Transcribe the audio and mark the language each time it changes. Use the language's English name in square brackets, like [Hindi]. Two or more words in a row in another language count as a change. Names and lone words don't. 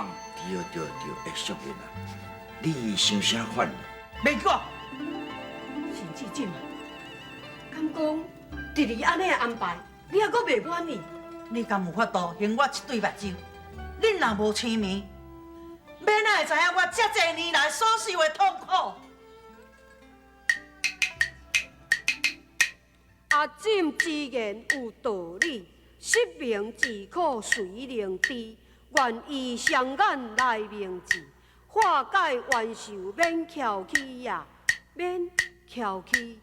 [Min Nan Chinese] 对对对，会熟的啦。你想啥款？免讲。陈志忠啊，敢讲弟弟安尼的安排，你还阁袂满意？你敢有法度还我一对目睭？恁若无青面，要哪会知影我遮侪年来所受的痛苦？阿进之言有道理，失明自苦谁能知？愿以双眼来明志，化解冤仇免翘起呀，免翘起。